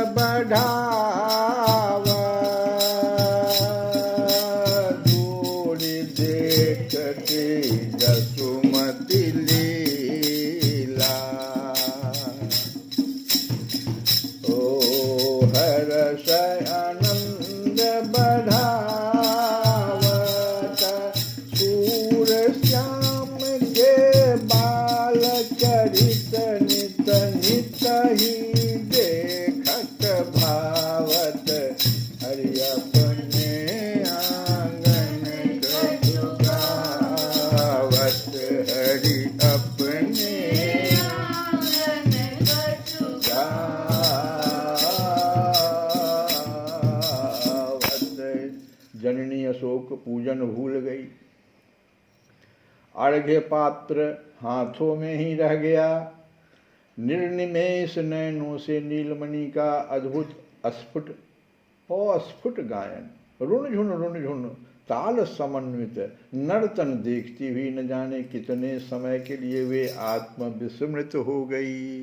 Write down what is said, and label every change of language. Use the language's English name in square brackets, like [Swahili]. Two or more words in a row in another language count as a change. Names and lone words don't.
[Braj] बढ़ावा, दूरी देखती जसुमती लीला, ओ हरस आनंद बढ़ावत, सूर श्याम के बाल चरित नित नित ही देखत भावत, हरि अपने आंगन कछु गावत, हरि अपने आंगन कछु गावत। [Hindi] जननी अशोक पूजन भूल गई, अर्घ्य पात्र हाथों में ही रह गया। निर्निमेष नयनों से नीलमणि का अद्भुत अस्फुट गायन, रुण ताल समन्वित नर्तन देखती हुई न जाने कितने समय के लिए वे आत्मविस्मृत हो गई।